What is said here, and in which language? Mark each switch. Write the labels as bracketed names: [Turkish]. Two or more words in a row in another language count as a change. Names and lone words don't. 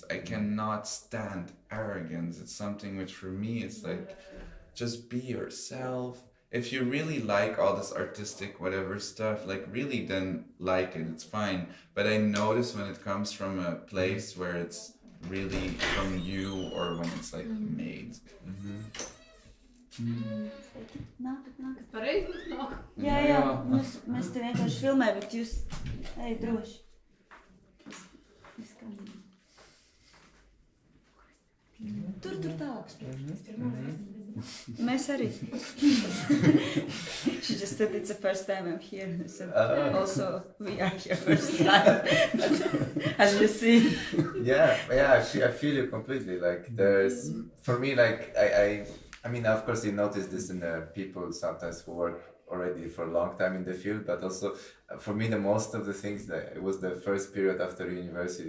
[English] I cannot stand arrogance. It's something which for me is like, just be yourself. If you really like all this artistic whatever stuff, like really then like it, it's fine. But I notice when it comes from a place where it's really from you or when it's like made. [Latvian] Pareizi? No. Jā, mēs te vienkārši filmējam, bet jūs ej droši. Tur tālāk. Mēs arī. [English] She just said it's the first time I'm here. And I said, also, we are here first time. As you see. Yeah, I feel you completely. Like there's, for me, like I mean, of course, you notice this in the people sometimes who work already for a long time in the field, but also for me, the most of the things that it was the first period after university.